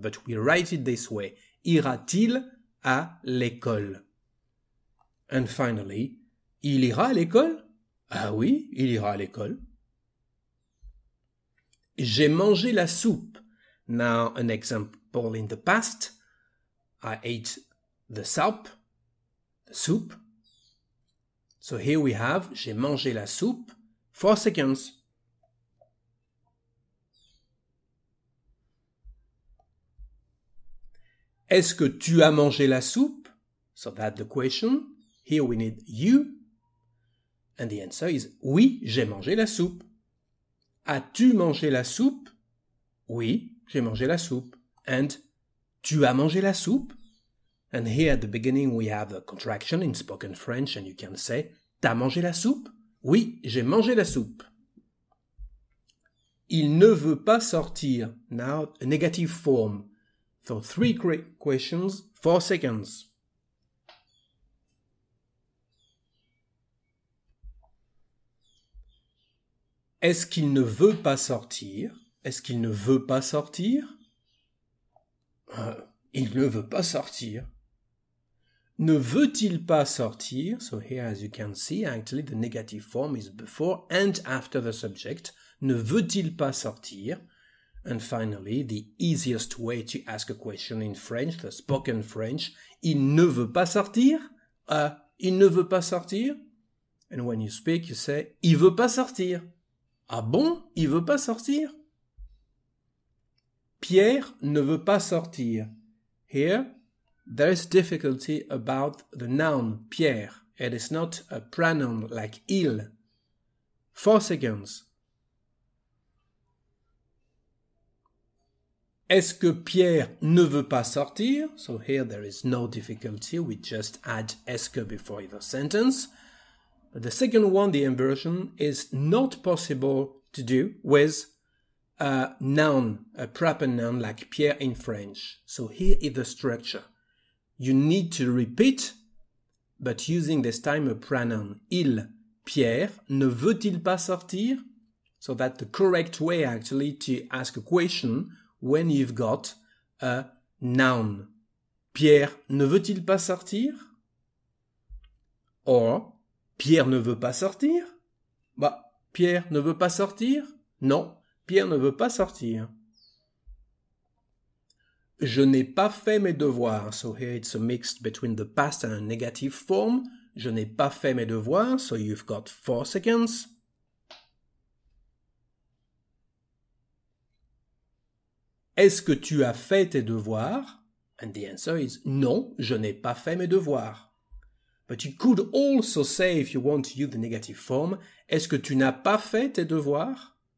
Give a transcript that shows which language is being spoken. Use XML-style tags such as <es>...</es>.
<en>But we write it this way.</en> <fr>Ira-t-il à l'école?</fr> <en>And finally,</en> <fr>il ira à l'école? Ah oui, il ira à l'école. J'ai mangé la soupe.</fr> <en>Now, an example in the past. I ate the soup. So here we have,</en> <fr>j'ai mangé la soupe.</fr> <en>4 seconds.</en> <fr>Est-ce que tu as mangé la soupe?</fr> <en>So that's the question. Here we need you. And the answer is,</en> <fr>oui, j'ai mangé la soupe. As-tu mangé la soupe? Oui, j'ai mangé la soupe.</fr> <en>And</en> <fr>tu as mangé la soupe?</fr> <en>And here at the beginning we have a contraction in spoken French and you can say,</en> <fr>t'as mangé la soupe? Oui, j'ai mangé la soupe. Il ne veut pas sortir.</fr> <en>Now, a negative form. So 3 questions, 4 seconds.</en> <fr>Est-ce qu'il ne veut pas sortir? Est-ce qu'il ne veut pas sortir? Il ne veut pas sortir. Ne veut-il pas sortir?</fr> <en>So here, as you can see, actually the negative form is before and after the subject.</en> <fr>Ne veut-il pas sortir?</fr> <en>And finally, the easiest way to ask a question in French, the spoken French,</en> <fr>il ne veut pas sortir? Il ne veut pas sortir?</fr> <en>And when you speak, you say,</en> <fr>il veut pas sortir. Ah bon? Il veut pas sortir? Pierre ne veut pas sortir.</fr> <en>Here, there is difficulty about the noun Pierre. It is not a pronoun like il. 4 seconds.</en> <fr>Est-ce que Pierre ne veut pas sortir?</fr> <en>So here there is no difficulty. We just add</en> <fr>est-ce que</fr> <en>before the sentence. But the second one, the inversion, is not possible to do with a noun, a proper noun like Pierre in French. So here is the structure. You need to repeat, but using this time a pronoun.</en> <fr>Il, Pierre, ne veut-il pas sortir?</fr> <en>So that's the correct way actually to ask a question when you've got a noun.</en> <fr>Pierre ne veut-il pas sortir? Or, Pierre ne veut pas sortir? Pierre ne veut pas sortir? Non, Pierre ne veut pas sortir. Je n'ai pas fait mes devoirs.</fr> <en>So here it's a mix between the past and a negative form.</en> <fr>Je n'ai pas fait mes devoirs.</fr> <en>So you've got 4 seconds.</en> <fr>Est-ce que tu as fait tes devoirs?</fr> <en>And the answer is</en> <fr>non, je n'ai pas fait mes devoirs.</fr> <en>But you could also say, if you want to use the negative form,</en> <fr>est-ce que tu n'as pas fait tes devoirs?</fr>